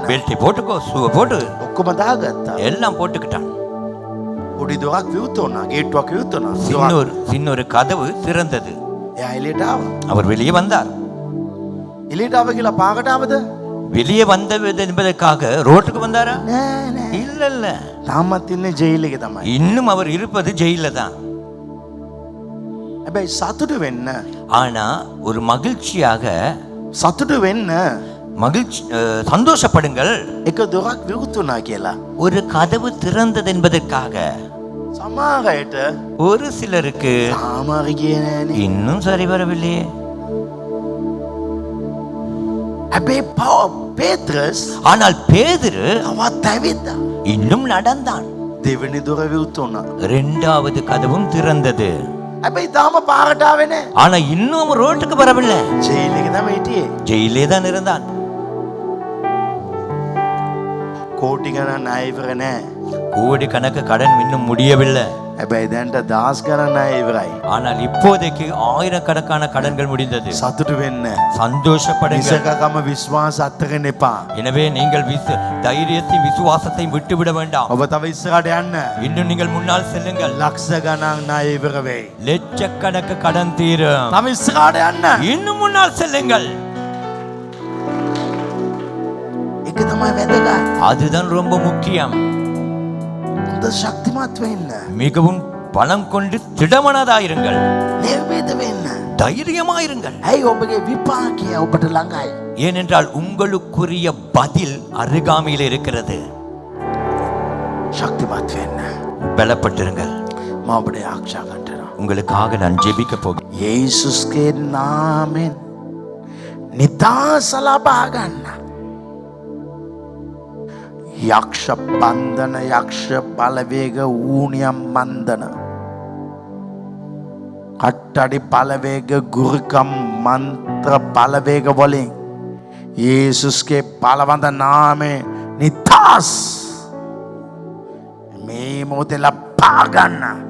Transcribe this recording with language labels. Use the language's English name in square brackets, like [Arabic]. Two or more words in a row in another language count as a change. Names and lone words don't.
[Tamil] பெல்ட்டை போட்டுக்கோ, ஷூவை போட்டு, [Sinhala] ඔක්කොම දාගත්තා. [Tamil] எல்லாம் போட்டுக்கிட்டான். [Sinhala] පොඩි දොරක් විවෘත වුණා. ගේට්ටුවක් විවෘත වුණා. [Tamil] சின்ன கதவு திறந்தது. [Sinhala] එයා එළියට ආවා. [Tamil] அவர் வெளியே வந்தார். [Sinhala] එළියට ආව කියලා පාකට ආවද? [Tamil] வெளியே வந்தது என்பதற்காக ரோட்டுக்கு வந்தாரா? [Sinhala] නෑ නෑ. [Tamil] இல்ல இல்ல, [Sinhala] තාමත් ඉන්නේ ජෙයිල් එකේ තමයි. [Tamil] இன்னும் அவர் இருப்பது ஜெயில தான். [Sinhala] හැබැයි සතුටු වෙන්න, [Tamil] ஆனா ஒரு மகிழ்ச்சியாக சந்தோஷப்படுங்கள். [Sinhala] එක දොරක් විවෘත වුණා කියලා. [Tamil] ஒரு கதவு திறந்தது என்பதற்காக [Sinhala] සමහර අයට [Tamil] ஒரு சிலருக்கு [Sinhala] සාමාරි ගියේ නෑනේ. [Tamil] இன்னும் சரி வரவில்லையே. [Sinhala] හැබැයි පේත්‍රස් [Tamil] ஆனால் பேதுரு [Sinhala] තවත් ඇවිද්දා. [Tamil] இன்னும் நடந்தான். [Sinhala] දෙවෙනි දොර විවෘත වුණා. [Tamil] இரண்டாவது கதவும் திறந்தது. [Sinhala] හැබැයි තාම පාරට ආවේ නෑ. [Tamil] ஆனா இன்னும் அவன் ரோட்டுக்கு வரவில்லை. [Sinhala] ජෙයිල් එකේ තමයි හිටියේ. [Tamil] ஜெயிலே தான் இருந்தான். [Sinhala] කෝටි ගණන් ණය ඉවර නෑ. [Tamil] கோடி கணக்கு கடன் இன்னும் முடியவில்லை. [Sinhala] හැබැයි දැන්ට දහස් ගණන් ණය ඉවරයි. [Tamil] ஆனால் இப்போதைக்கு ஆயிரக்கணக்கான கடன்கள் முடிந்தது. [Sinhala] සතුටු වෙන්න. [Tamil] சந்தோஷப்படுங்கள். [Sinhala] නිසකකම විශ්වාස අත්තරගෙන එපා. [Tamil] எனவே நீங்கள் தைரியத்தை விசுவாசத்தை விட்டுவிட வேண்டாம். [Sinhala] ඔබ තව ඉස්සරහට යන්න. [Tamil] இன்னும் நீங்கள் முன்னால் செல்லுங்கள். [Sinhala] ලක්ෂ ගණන් ණය ඉවර වෙයි. [Tamil] லட்சக்கணக்கு கடன் தீரும். [Sinhala] තව ඉස්සරහට යන්න. [Tamil] இன்னும் முன்னால் செல்லுங்கள். [Sinhala] ඒක තමයි වැදගත්. [Tamil] அதுதான் ரொம்ப முக்கியம். [Sinhala] හොඳ ශක්තිමත් වෙන්න. [Tamil] மிகவும் பலம் கொண்டு திடமனதாயிருங்கள். [Sinhala] නිර්භීත වෙන්න. [Tamil] தைரியமாயிருங்கள். [Sinhala] ඇයි ඔබගේ විපාකය ඔබට ළඟයි. [Tamil] ஏனென்றால் உங்களுக்குரிய பதில் அருகாமையில் இருக்கிறது. [Sinhala] ශක්තිමත් වෙන්න. [Tamil] பலப்பட்டிருங்கள். [Sinhala] මම ඔබට ආරක්ෂා කරනවා. [Tamil] உங்களுக்காக நான் ஜெபிக்க போகிறேன். [Sinhala] යේසුස්ගේ නාමයෙන් නිදහස ලබා ගන්න. යක්ෂ බන්ධන, යක්ෂ බලවේග, ඌනියම් මන්දන, කට්ටඩි බලවේග, ගුරුකම් මන්ත්‍ර බලවේග වලින් යේසුස්ගේ බලවන්ත නාමයෙන් නිදහස් මේ මොහොතේ ලබා ගන්න.